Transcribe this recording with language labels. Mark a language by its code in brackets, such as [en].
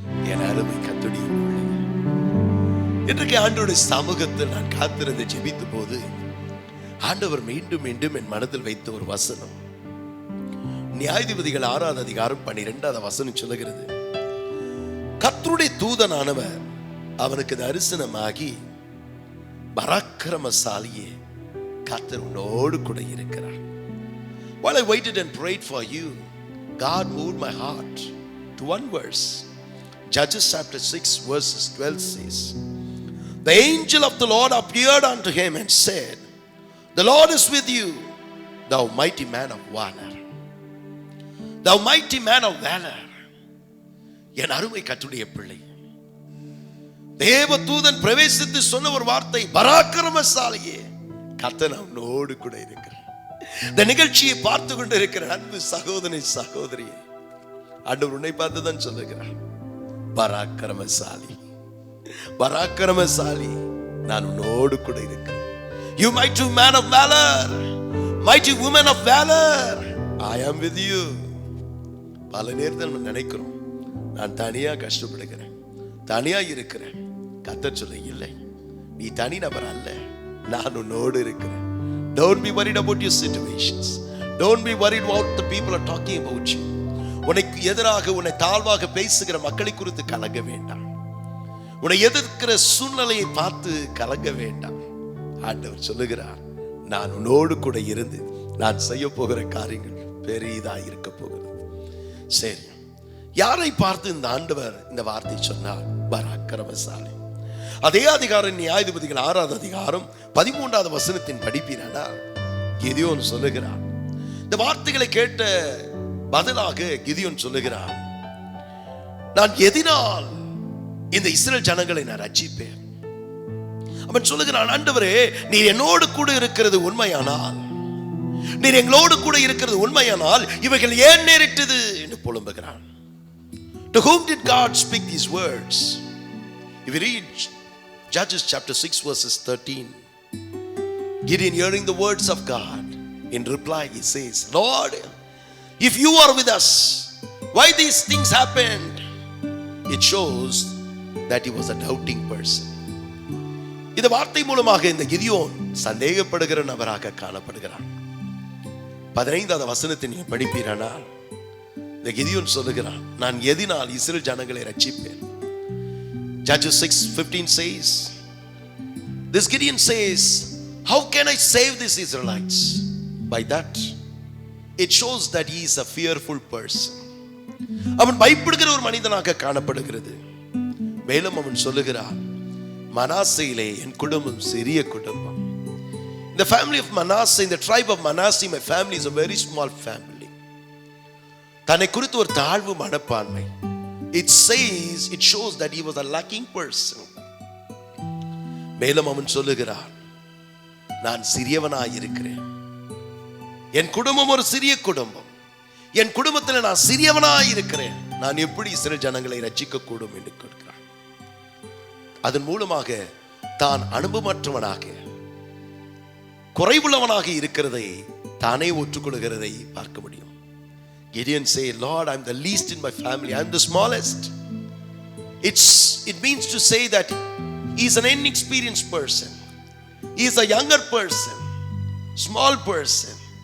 [ta] என் அருமை கர்த்தருடைய பிள்ளைகள், இன்றைக்கு ஆண்டவருடைய சமூகத்தில் நான் காத்திருந்து ஜெபித்த போது ஆண்டவர் மீண்டும் மீண்டும் என் மனதில் வைத்த ஒரு வசனம், நியாயாதிபதிகள் 6ஆம் அதிகாரம் 12ஆவது வசனம் சொல்லுகிறது, கர்த்தருடைய தூதனானவர் அவனுக்கு தரிசனமாகி, பராக்கிரமசாலியே, கர்த்தர் உன்னோடு கூட இருக்கிறார். [en] While I waited and prayed for you, God moved my heart to one verse. Judges chapter 6 verses 12 says, the angel of the Lord appeared unto him and said, the Lord is with you, thou mighty man of valor. Thou mighty man of valor. [ta] என் அருமை கர்த்தருடைய பிள்ளை, தேவ தூதன் பிரவேசித்து சொன்ன ஒரு வார்த்தை, பராக்கிரமசாலியே, கர்த்தர் அவனோடு கூட இருக்கிறார். இந்த நிகழ்ச்சியை பார்த்து கொண்டு இருக்கிற அன்பு சகோதரி சகோதரியே, ஆண்டவர் உன்னை பார்த்து தான் சொல்லுகிறார், பராக்கிரமசாலி, பராக்கிரமசாலி, நான் உன்னோடு கூட இருக்கிறேன். [en] You mighty man of valor, mighty woman of valor, I am with you. [ta] பல நேரத்தில் நம்ம நினைக்கிறோம், நான் தனியா கஷ்டப்படுகிறேன், தனியா இருக்கிறேன். கர்த்தர் சொல்ல, இல்லை, நீ தனி நபர் அல்ல, நான் உன்னோடு இருக்கிறேன். [en] Don't be worried about your situations. Don't be worried what the people are talking about you. [ta] உனக்கு எதிராக உன்னை தாழ்வாக பேசுகிற மக்களை குறித்து கலங்க வேண்டாம். உன்னை எதிர்க்கிற சூழ்நிலையை பார்த்து கலங்க வேண்டாம். ஆண்டவர் சொல்லுகிறார், நான் உன்னோடு கூட இருந்து நான் செய்ய போகிற காரியங்கள் பெரிதா இருக்க போகிறது. சரி, யாரை பார்த்து இந்த ஆண்டவர் இந்த வார்த்தை சொன்னார்? பராக்கிரமசாலி. அதே அதிகாரம் நியாயாதிபதிகள் 6ஆவது அதிகாரம் 13ஆவது வசனத்தின் படிப்பீரானால் கிதியோன் சொல்லுகிறார், இந்த வார்த்தைகளை கேட்ட பதிலாக கிதியோன் சொல்லுகிறார், நான் எதினால் இந்த இஸ்ரவேல் ஜனங்களை நான் ரட்சிப்பேன். அவன் சொல்லுகிறான், ஆண்டவரே, நீர் என்னோடு கூட இருக்கிறது உண்மையானால், நீர் எங்களோடு கூட இருக்கிறது உண்மையானால் இவைகள் ஏன் நேரிட்டது என்று புலம்புகிறான். [en] To whom did God speak these words? If you read Judges chapter 6 verses 13, Gideon, hearing the words of God, in reply he says, Lord, if you are with us, why these things happened? It shows that he was a doubting person. [ta] இந்த வார்த்தை மூலமாக இந்த கிதியோன் சந்தேகப்படுகிற நபராக காணப்படுகிறான். 15ஆவது வசனத்தை நீ படிப்பீரானால் இந்த கிதியோன் சொல்லுகிறான், நான் எதினால் இஸ்ரவேல் ஜனங்களை ரட்சிப்பேன். [en] Judges 6:15 says, this Gideon says, how can I save these Israelites? By that it shows that he is a fearful person. [ta] அவன் பயப்படுகிற ஒரு மனிதனாக காணப்படுகிறது. மேலும் அவன் சொல்லுகிறான், மனாசேயிலே என் குடும்பம் சிறிய குடும்பம். [en] The family of Manasseh, in the tribe of Manasseh, my family is a very small family. [ta] தன்னை குறித்து ஒரு தாழ்வு மனப்பான்மை. [en] It says, it shows that he was a lacking person. [ta] மேலும் அவன் சொல்லுகிறான், நான் சிறியவனாய் இருக்கிறேன், என் குடும்பம் ஒரு சிறிய குடும்பம், என் குடும்பத்தில் நான் சிறியவனாய் இருக்கிறேன், நான் எப்படி இஸ்ரவேல் ஜனங்களை ரட்சிக்க கூடும் என்று கேட்கிறான். அதன் மூலமாக தான் அனுபவமற்றவனாக குறைவுள்ளவனாக இருக்கிறதை தானே ஒற்றுக்கொள்கிறதை பார்க்க முடியும். [en] Gideon say, Lord, I'm the least in my family, I'm the smallest. It means to say that he's an inexperienced person, he's a younger person, small person.